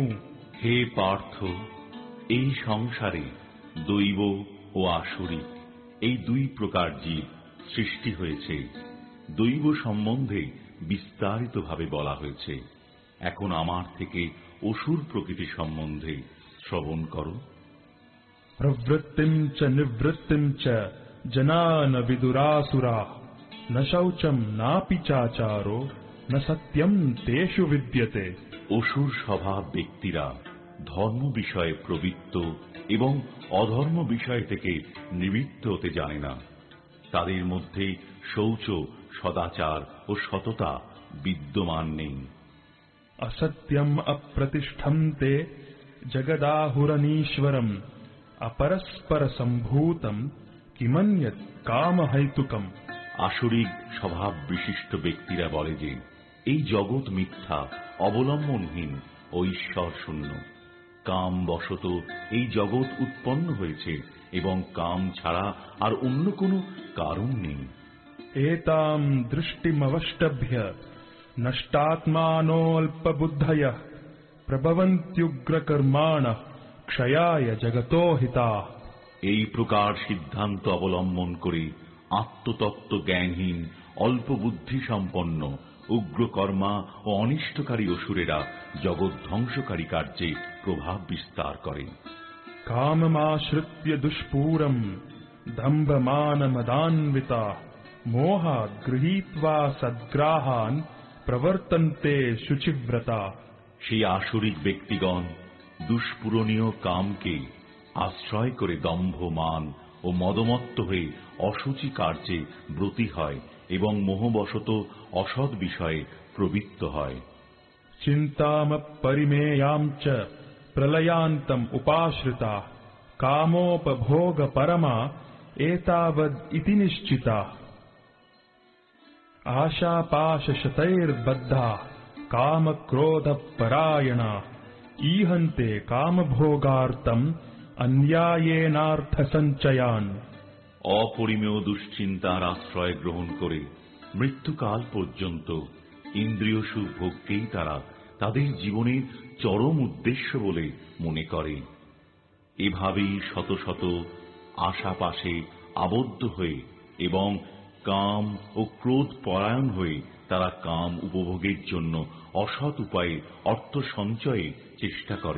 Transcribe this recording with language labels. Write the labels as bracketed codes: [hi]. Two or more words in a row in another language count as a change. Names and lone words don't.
[bn] হে পার্থ, এই সংসারে দৈব ও আসুরিক এই দুই প্রকার জীব সৃষ্টি হয়েছে। দৈব সম্বন্ধে বিস্তারিতভাবে বলা হয়েছে। এখন আমার থেকে অসুর প্রকৃতি সম্বন্ধে শ্রবণ করো। [sa] প্রবৃত্তিম চ নিবৃত্তিম চ জনা ন বিদুরাসুরাঃ ন শৌচম নাপি চাচারো ন সত্যম তেষু বিদ্যতে। [bn] অসুর স্বভাব ব্যক্তিরা ধর্ম বিষয়ে প্রবৃত্ত এবং অধর্ম বিষয় থেকে নিবৃত্ত হতে জানে না। তাদের মধ্যে শৌচ, সদাচার ও সততা বিদ্যমান নেই। [sa] असत्यम अप्रतिष्ठन्ते जगदाहुरनीश्वरम अपरस्पर संभूतम किमन्यत् कामहैतुकम। [bn] আসরিক স্বভাব বিশিষ্ট ব্যক্তিরা বলে যে এই জগৎ মিথ্যা, অবলম্বনহীন ও ঈশ্বর শূন্য। কাম বশত এই জগৎ উৎপন্ন হয়েছে এবং কাম ছাড়া আর অন্য কোনো কারণ নেই। [sa] एतां दृष्टिमवष्टभ्य नष्टात्मानोऽल्पबुद्धयः प्रभवन्त्युग्रकर्माणः क्षयाय जगतो हिताः। [bn] এই প্রকার সিদ্ধান্ত অবলম্বন করে আত্মতত্ত্ব জ্ঞানহীন, অল্প বুদ্ধি সম্পন্ন, উগ্রকর্মা ও অনিষ্টকারী অসুরেরা জগৎ ধ্বংসকারী কার্যে প্রভাব বিস্তার করে। [sa] काममाश्रित्य दुष्पूरं दम्भमानमदान्विताः मोहात् गृहीत्वा सद्ग्राहान् प्रवर्तन्ते शुचिव्रता। [bn] সেই আসরিক ব্যক্তিগণ দুষ্পূরণীয় কামকে আশ্রয় করে দম্ভ, মান ও মদমত্ত হয়ে অসুচি কার্যে ব্রতী হয় এবং মোহবশত অসৎ বিষয়ে প্রবৃত্ত হয়। [sa] চিন্তামপরিমেয়াম চ প্রলয়ান্তম উপাশ্রিতা কামোপভোগ পরমা এতাবদ ইতি নিশ্চিতা आशापाशशतैर्बद्धा कामक्रोधपरायणा ईहन्ते कामभोगार्थम् अन्यायेनार्थसञ्चयान्। [bn] অপরিমেয় দুশ্চিন্তার আশ্রয় গ্রহণ করে মৃত্যুকাল পর্যন্ত ইন্দ্রিয় সুখ ভোগকেই তারা তাদের জীবনের চরম উদ্দেশ্য বলে মনে করে। এভাবেই শত শত আশাপাশে আবদ্ধ হয়ে এবং কাম ও ক্রোধ পরায়ণ হয়ে তারা কাম উপভোগের জন্য অসৎ উপায়ে অর্থ সঞ্চয়ে চেষ্টা করে।